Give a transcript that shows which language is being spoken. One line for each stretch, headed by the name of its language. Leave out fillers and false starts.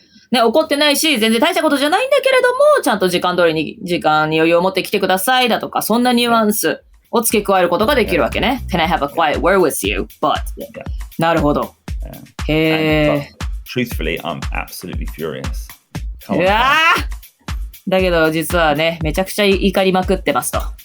Japanese: ね、怒ってないし、全然大したことじゃないんだけれども、ちゃんと時間通りに、時間に余裕を持って来てくださいだとか、そんなニュアンスを付け加えることができるわけね。
English: Can I have a quiet word with you?
Japanese: But. なるほど。へー。
English: Truthfully, I'm absolutely furious.
Japanese: うわーだけど実はね、めちゃくちゃ怒りまくってますと。